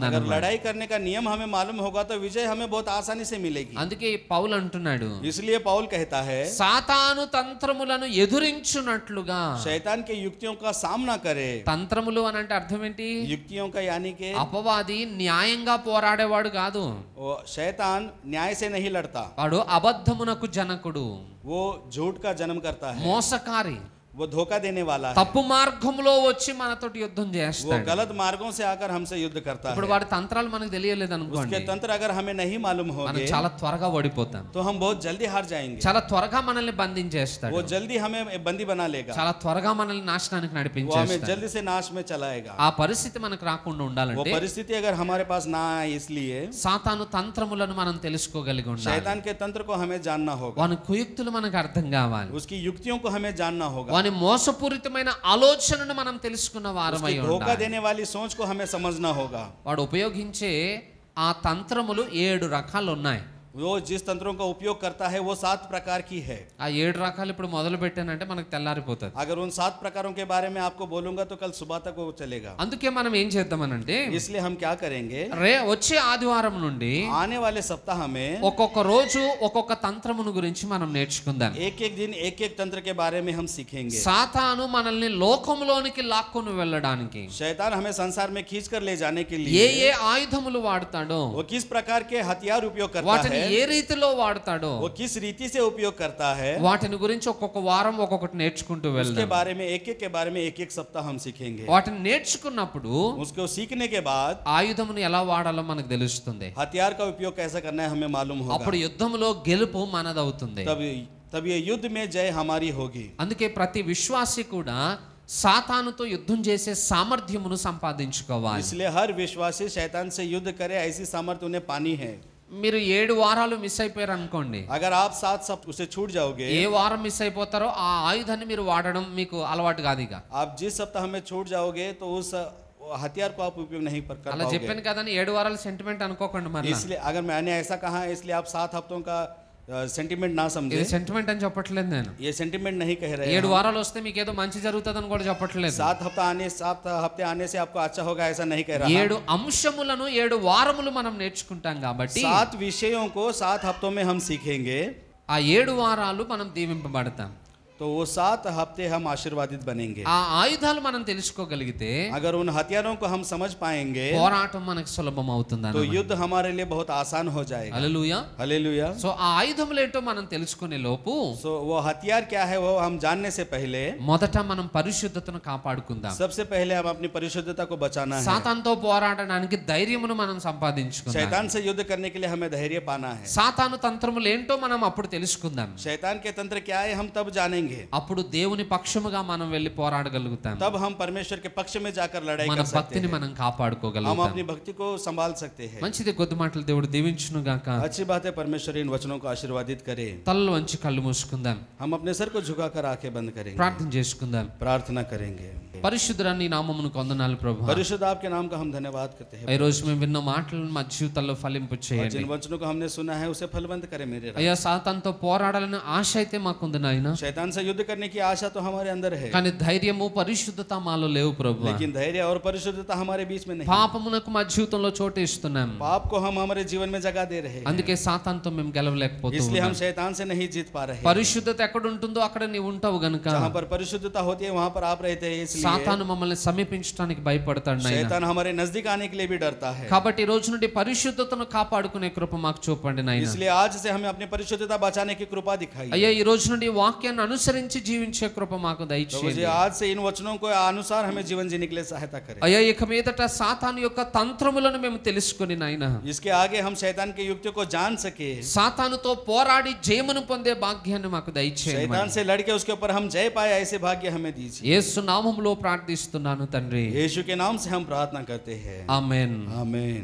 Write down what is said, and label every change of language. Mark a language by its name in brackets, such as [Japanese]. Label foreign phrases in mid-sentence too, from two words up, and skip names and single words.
[Hindi] अगर [Telugu] అన్నమాట. [Hindi] लड़ाई करने का नियम हमें मालूम होगा तो विजय हमें बहुत आसानी से मिलेगी। [Telugu] అందుకే పౌలు అంటున్నాడు, [Hindi] इसलिए पौल कहता है, [Telugu] సాతాను తంత్రములను ఎదురించున్నట్లుగా. [Hindi] शैतान के युक्तियों का सामना करे। [Telugu] తంత్రములు అని అంటే అర్థం ఏంటి? [Hindi] युक्तियों का यानी कि [Telugu] అపవాది న్యాయంగా పోరాడేవాడు కాదు, [Hindi] वो शैतान न्याय से नहीं लड़ता, [Telugu] వాడు అబద్ధమునకు జనకుడు, [Hindi] वो झूठ का जन्म करता है, [Telugu] మోసకారి, [Hindi] वो धोखा देने वाला है, [Telugu] తప్పు మార్గంలో వచ్చి మనతోటి యుద్ధం [Hindi] वो [Telugu] చేస్తాడు. [Hindi] गलत मार्गों से आकर हमसे युद्ध करता [Telugu] ఇప్పుడు [Hindi] है। [Telugu] వాడి తంత్రాలు మనకు తెలియలేదు [Hindi] उसके [Telugu] అనుకోండి, [Hindi] तंत्र अगर हमें नहीं मालूम [Telugu] మనం [Hindi] होंगे [Telugu] చాలా త్వరగా ఓడిపోతాం. [Hindi] तो हम बहुत जल्दी हार जाएंगे। [Telugu] చాలా త్వరగా మనల్ని బంధించేస్తాడు, [Hindi] वो जल्दी हमें बंदी बना लेगा, [Telugu] చాలా త్వరగా మనల్ని నాశనానికి [Hindi] वो हमें [Telugu] నడిపించేస్తాడు. [Hindi] जल्दी से नाश में चलाएगा। [Telugu] ఆ పరిస్థితి మనకు రాకుండా [Hindi] वो [Telugu] ఉండాలంటే [Hindi] परिस्थिति अगर हमारे पास ना आए, इसलिए [Telugu] సాతాను తంత్రములను మనం తెలుసుకోగలిగి ఉండాలి. [Hindi] शैतान के तंत्र को हमें जानना होगा, [Telugu] వాని కుయుక్తులు మనకు అర్థం కావాలి, [Hindi] उसकी युक्तियों को हमें जानना होगा, [Telugu] వాని మోసపూరితమైన ఆలోచనను మనం తెలుసుకున్న వారమై [Hindi] उसकी धोखा [Telugu] ఉండాలి. [Hindi] देने वाली सोच को हमें समझना होगा। [Telugu] వాడు ఉపయోగించే ఆ తంత్రములు 7 రకాలు ఉన్నాయి. [Hindi] वो जिस तंत्रों का उपयोग करता है वो 7 प्रकार की है। [Telugu] ఆ 7 రకాలు ఇప్పుడు మొదలు పెట్టానంటే మనకు తెల్లారిపోతుంది. [Hindi] अगर उन 7 प्रकारों के बारे में आपको बोलूंगा तो कल सुबह तक वो चलेगा। [Telugu] అందుకే మనం ఏం చేద్దామనంటే, [Hindi] इसलिए हम क्या करेंगे, [Telugu] వచ్చే ఆదివారం నుండి [Hindi] आने वाले सप्ताह में [Telugu] ఒక్కొక్క రోజు ఒక్కొక్క తంత్రమును గురించి మనం నేర్చుకుందాం. [Hindi] एक एक दिन एक एक तंत्र के बारे में हम सीखेंगे। [Telugu] సాతాను మనల్ని లోకంలోనికి లాక్కొని వెళ్ళడానికి [Hindi] शैतान हमें संसार में खींच कर ले जाने के [Telugu] ఏ [Hindi] लिए [Telugu] ఏ ఆయుధములు వాడతాడో, [Hindi] वो किस प्रकार के हथियार उपयोग करता [Telugu] వాటిని [Hindi] है, [Telugu] ఏ రీతిలో వాడతాడో, [Hindi] वो किस रीति से उपयोग करता है, [Telugu] వాటిని గురించి ఒక్కొక్క వారం ఒక్కొక్కటి నేర్చుకుంటూ [Hindi] उसके [Telugu] వెళ్దాం. [Hindi] बारे में एक एक के बारे में एक एक सप्ताह हम सीखेंगे। [Telugu] వాటిని నేర్చుకున్నప్పుడు [Hindi] उसको सीखने के बाद [Telugu] ఆయుధమును ఎలా వాడాలో మనకు తెలుస్తుంది. [Hindi] हथियार का उपयोग कैसे करना है हमें मालूम [Telugu] అప్పుడు [Hindi] होगा। [Telugu] యుద్ధంలో గెలుపు మనదవుతుంది. [Hindi] तब ये युद्ध में जय हमारी होगी। [Telugu] అందుకే ప్రతి విశ్వాసి కూడా సాతానుతో యుద్ధం చేసే సామర్థ్యమును సంపాదించుకోవాలి. [Hindi] इसलिए हर विश्वासी शैतान से युद्ध करे ऐसी सामर्थ्य उन्हें पानी है। [Telugu] మీరు 7 వారాలు మిస్ అయిపోయారు అనుకోండి, [Hindi] अगर आप 7 सप्ताह उसे छूट जाओगे, [Telugu] ఏ వారం మిస్ అయిపోతారో ఆ ఆయుధాన్ని మీరు వాడడం మీకు అలవాటు కాదు. ఇక [Hindi] आप जिस सप्ताह में छूट जाओगे तो उस हथियार को आप उपयोग नहीं कर [Telugu] అలా [Hindi] पाओगे। [Telugu] చెప్పాను కదని 7 వారాలు సెంటిమెంట్ అనుకోకండి. మరి [Hindi] इसलिए अगर मैंने ऐसा कहा है इसलिए आप 7 हफ्तों का सेंटिमेंट ना समझे, [Telugu] ఇది సెంటిమెంట్ అని చెప్పట్లేదు నేను. [Hindi] ये सेंटिमेंट नहीं कह रहे 7 हैं। [Telugu] వారాలు వస్తే మీకు ఏదో మంచి జరుగుతుందని కూడా చెప్పట్లేదు. [Hindi] 7 हफ्ते आने से आपको अच्छा होगा ऐसा नहीं कह रहा। [Telugu] 7 అంశములను 7 వారములు మనం నేర్చుకుంటాం కాబట్టి [Hindi] 7 विषयों को 7 हफ्तों में हम सीखेंगे, [Telugu] ఆ 7 వారాలు మనం దీవింపబడతాం. [Hindi] तो वो 7 हफ्ते हम आशीर्वादित बनेंगे। [Telugu] ఆ ఆయుధాలు మనం తెలుసుకోగలిగితే [Hindi] अगर उन हथियारों को हम समझ पाएंगे [Telugu] పోరాటం మనకు సులభం అవుతుంది. [Hindi] तो युद्ध हमारे लिए बहुत आसान हो जाएगा। [Telugu] హల్లెలూయా. [Hindi] हालेलुया। [Telugu] సో ఆ ఆయుధములు ఏంటో మనం తెలుసుకునే లోపు [Hindi] सो वो हथियार क्या है वो हम जानने से पहले [Telugu] మొదట మనం పరిశుద్ధతను కాపాడుకుందాం. [Hindi] सबसे पहले हम अपनी परिशुद्धता को बचाना है। [Telugu] సాతానుతో పోరాడడానికి ధైర్యమును మనం సంపాదించుకుందాం. [Hindi] शैतान से युद्ध करने के लिए हमें धैर्य पाना है। [Telugu] సాతాను తంత్రములు ఏంటో మనం అప్పుడు తెలుసుకుందాం. [Hindi] शैतान के तंत्र क्या है हम तब जानेंगे। [Telugu] అప్పుడు దేవుని పక్షముగా మనం వెళ్ళి పోరాడగలుగుతాం. [Hindi] तब हम परमेश्वर के पक्ष में जाकर लड़ाई [Telugu] మన [Hindi] कर सकते [Telugu] భక్తిని [Hindi] हैं। [Telugu] మనం [Hindi] हम [Telugu] కాపాడుకోగలుగుతాం. [Hindi] अपनी भक्ति को संभाल सकते हैं। [Telugu] మంచిది, కొద్ది మాటలు దేవుడు దీవించును గాక. [Hindi] अच्छी बात है, परमेश्वर इन वचनों को आशीर्वादित करे। [Telugu] తలలు వంచి కళ్ళు మూసుకుందాం, [Hindi] हम अपने सर को झुकाकर आंखें बंद करेंगे, [Telugu] ప్రార్థన చేసుకుందాం. [Hindi] प्रार्थना करेंगे। [Telugu] పరిశుద్ధుడా నీ నామమును వందనాలు ప్రభువా. [Hindi] परिशुद्ध आपके नाम का हम धन्यवाद करते हैं। [Telugu] ఈ రోజు మేము విన్న మాటలను మా జీవితాల్లో ఫలింపు [Hindi] और [Telugu] చేయండి. [Hindi] जिन वचनों को हमने सुना है उसे फलवंत करे मेरे रब। [Telugu] అయ్యా, సాతానుతో పోరాడాలని ఆశ అయితే మాకుంది నాయన, [Hindi] शैतान से युद्ध करने की आशा तो हमारे अंदर है, [Telugu] కానీ ధైర్యము పరిశుద్ధత మాలో లేవు ప్రభువా. [Hindi] लेकिन धैर्य और परिशुद्धता हमारे बीच में नहीं। [Telugu] పాపమునకు మా జీవితంలో చోటు ఇస్తున్నాం, [Hindi] पाप को हम हमारे जीवन में जगह दे रहे हैं, [Telugu] అందుకే సాతానుతో మేము గెలవలేకపోతున్నాం. [Hindi] इसलिए हम शैतान से नहीं जीत पा रहे हैं। [Telugu] పరిశుద్ధత ఎక్కడ ఉంటుందో అక్కడ నీవు ఉంటావు గనుక [Hindi] जहाँ पर परिशुद्धता होती है वहाँ पर आप रहते हैं, इसलिए [Telugu] సాతాను మమ్మల్ని సమీపించడానికి భయపడతాడు నాయన. [Hindi] शैतान हमारे नजदीक आने के लिए भी डरता है। [Telugu] కాబట్టి ఈ రోజు నుండి పరిశుద్ధతను కాపాడుకునే కృప మాకు చూపండి నాయన. [Hindi] इसलिए आज से हमें अपनी परिशुद्धता बचाने की कृपा दिखाई। [Telugu] అయ్యా, ఈ రోజు నుండి వాక్యాన్ని అనుసరించి జీవించే కృప మాకు [Hindi] तो [Telugu] దయచేయండి. [Hindi] मुझे आज से इन वचनों को अनुसार हमें जीवन जीने के लिए सहायता करें। [Telugu] అయ్యా, ఇక మీదట సాతాను యొక్క తంత్రములను మేము తెలుసుకొని నాయన, [Hindi] इसके आगे हम शैतान के युक्तियों को जान सके, [Telugu] సాతానుతో పోరాడి జయమును పొందే భాగ్యాన్ని మాకు దయచేయండి. [Hindi] शैतान से लड़के उसके ऊपर हम जय पाए ऐसे भाग्य हमें दीजिए। [Telugu] యేసు నామములో ప్రార్థిస్తున్నాను తండ్రి. [Hindi] यीशु के नाम से हम प्रार्थना करते हैं, [Telugu] ఆమేన్. [Hindi] आमीन।